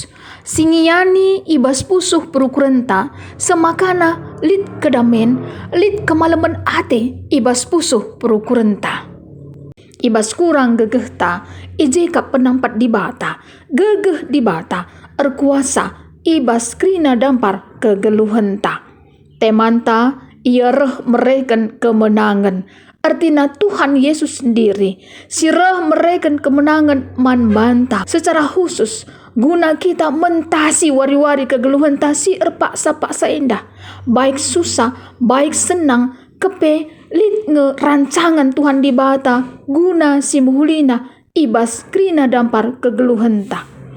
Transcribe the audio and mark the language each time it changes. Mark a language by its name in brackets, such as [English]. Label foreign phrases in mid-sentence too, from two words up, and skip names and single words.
[Batak Karo] Singiani ibas pusuh perukurenta semakana lit kedamen lit kemalaman ate ibas pusuh perukurenta. Ibas kurang gegehta ijeka penampat di bata gegeh di bata erkuasa ibas krina dampar kegeluhenta. Temanta ia reh mereken kemenangan. [Indonesian] Artinya Tuhan Yesus sendiri [Batak Karo] si reh mereken kemenangan man bantah [Indonesian] secara khusus guna kita [Batak Karo] mentasi wari-wari kegeluhan tasi erpaksa-paksa indah [Indonesian] baik susah baik senang [Batak Karo] kepe lit nge rancangan Tuhan di bata guna si muhulina ibas krina dampar kegeluhan ta.